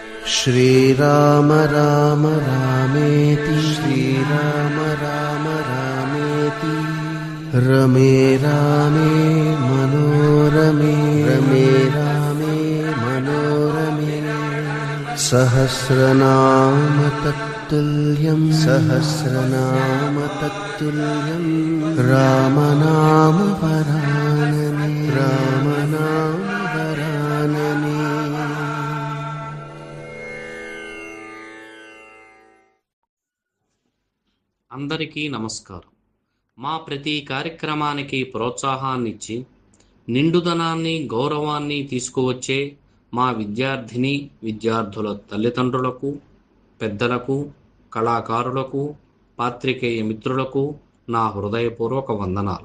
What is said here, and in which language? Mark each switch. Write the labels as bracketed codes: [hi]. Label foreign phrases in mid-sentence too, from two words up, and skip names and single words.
[sa] श्रीराम राम रामेति श्रीराम राम रामेति रमे रामे मनोरमे रमे रामे मनोरमे सहस्रनाम तत्तुल्यं रामनाम वरानने रामनाम वरानने। [te] అందరికీ నమస్కారం. మా ప్రతి కార్యక్రమానికి ప్రోత్సాహాన్నిచ్చి నిండుదనాన్ని గౌరవాన్ని తీసుకువచ్చే మా విద్యార్థుల తల్లిదండ్రులకు, పెద్దలకు, కళాకారులకు, పాత్రికేయ మిత్రులకు నా హృదయపూర్వక వందనాలు.